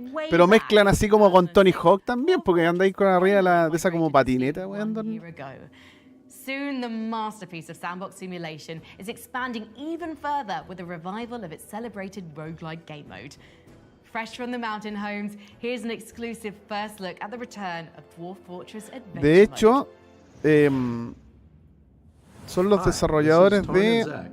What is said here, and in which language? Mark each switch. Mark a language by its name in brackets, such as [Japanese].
[Spanish] Pero mezclan así como con Tony Hawk también, porque anda ahí con arriba de esa como patineta, weón. [English] Soon, the masterpiece of sandbox simulation is expanding even further with the revival of its celebrated roguelike game mode. Fresh from the mountain homes, here's an exclusive first look at the return of Dwarf Fortress Adventure [Spanish] De hecho, son los desarrolladores de...